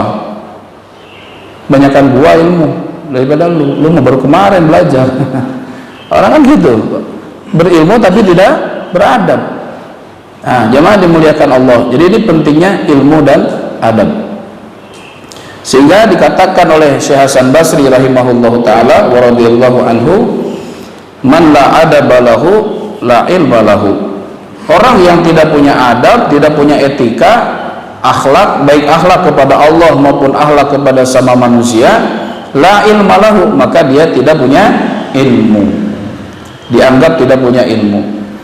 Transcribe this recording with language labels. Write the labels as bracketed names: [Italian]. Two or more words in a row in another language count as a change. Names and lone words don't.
[Indonesian] Banyakan gua ilmu daripada lu baru kemarin belajar. Orang kan gitu, berilmu tapi tidak beradab. Nah, jemaah dimuliakan Allah. Jadi ini pentingnya ilmu dan adab. Sehingga dikatakan oleh Syekh Hasan Basri [Arabic] رحمه الله تعالى ورضي الله عنه، من لا أدب له لا علم له. [Indonesian] Orang yang tidak punya adab, tidak punya etika, akhlak, baik akhlak kepada Allah maupun akhlak kepada sama manusia, [Arabic] لا علم له, [Indonesian] maka dia tidak punya ilmu. Dianggap tidak punya ilmu.